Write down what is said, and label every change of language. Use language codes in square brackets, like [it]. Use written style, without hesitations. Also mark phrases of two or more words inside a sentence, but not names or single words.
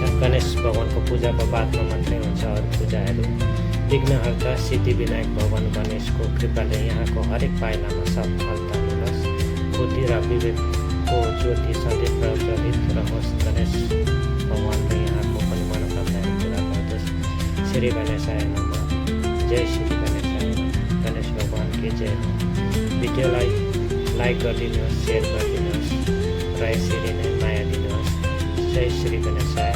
[ne] गणेश भगवानको पूजाको बादमा मात्रै हुन्छ अरू पूजाहरू। विघ्नहर्ता सिद्धिविनायक भगवान गणेशको कृपाले यहाँको हरेक पाइलामा सफलता मिलोस्। बुद्धि र विवेकको ज्योति सधैँ प्रज्वलित रहोस्। गणेश भगवानले यहाँको पनि मनोकामनाहरू पुरा गर्दोस्। [sa] श्री गणेशाय नमः। जय श्री गणेशाय नमः। [ne] गणेश भगवानकी जय हो। भिडियोलाई लाइक गरिदिनुहोस्, सेयर गरिदिनुहोस् र यसरी नै माया दिनुहोस्। जय श्री गणेश।